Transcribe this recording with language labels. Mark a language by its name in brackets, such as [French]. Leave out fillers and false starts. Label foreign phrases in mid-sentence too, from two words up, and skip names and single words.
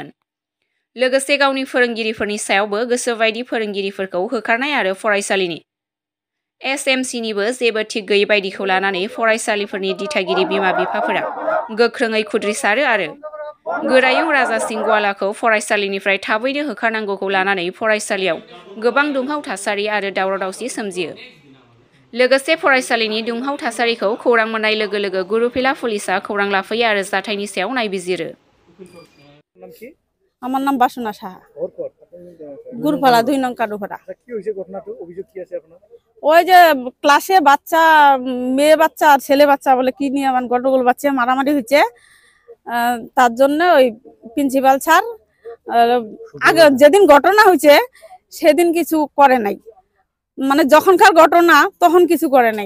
[Bodo] लोगोसे गावनि फोरोंगिरिफोरनि सायावबो गोसोबायदि फोरोंगिरिफोरखौ होखारनाय आरो फरायसालिनि SMCनिबो जेबो थिग गैयै बायदिखौ लानानै फरायसालिफोरनि दिथागिरि बिमा बिफाफोरा गोख्रोङै खुद्रिसारो आरो गोरायुं राजा सिंह गवालाखौ फरायसालिनिफ्राय थाबैनो होखारनांगौखौ लानानै फरायसालियाव गोबां दुंहाव थासारि आरो दावराव दावसि सोमजियो। लोगोसे फरायसालिनि दुंहाव थासारिखौ खौरां मोननाय लोगो लोगो गुरुफेला पुलिसा खौरां लाफैयो आरो जाथायनि सायाव नायबिजिरो। [Bangla] আমার নাম বাসনা সাহা, গুরুপালা 2 নং কাডুপাড়া। ওই যে ক্লাসে বাচ্চা মেয়ে বাচ্চা আর ছেলে বাচ্চা বলে কি নিয়ে আমার গন্ডগোল বাচ্চা মারামারি হয়েছে, তার জন্য ওই [English] principal sir [Bangla] আগে যেদিন ঘটনা হয়েছে সেদিন কিছু করে নাই, মানে যখনকার ঘটনা তখন কিছু করে নাই।